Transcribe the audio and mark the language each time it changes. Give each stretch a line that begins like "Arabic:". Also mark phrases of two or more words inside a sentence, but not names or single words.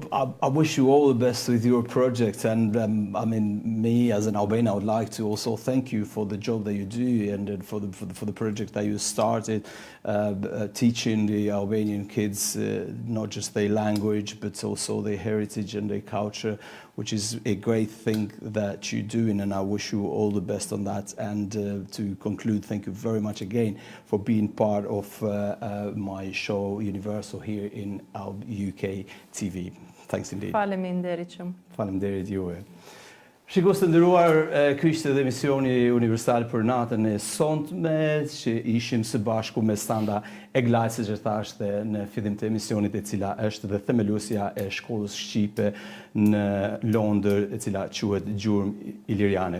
English: Well, I wish you all the best with your project, and I mean, me as an Albanian, I would like to also thank you for the job that you do and for the project that you started, teaching the Albanian kids not just their language but also their heritage and their culture, which is a great thing that you're doing, and I wish you all the best on that. And to conclude, thank you very much again for being part of my show UniversAL here in UK TV. Thanks indeed.
Albanian: Faleminderit shumë. Faleminderit juve. Shikues të nderuar, ky ishte edhe emisioni Universal për natën e sonte, që ishim së bashku me Sanda Eglite, siç e thashte në fillim të emisionit, e cila është dhe themeluesja e shkollës shqipe në Londër, e cila quhet Gjurmë Iliriane.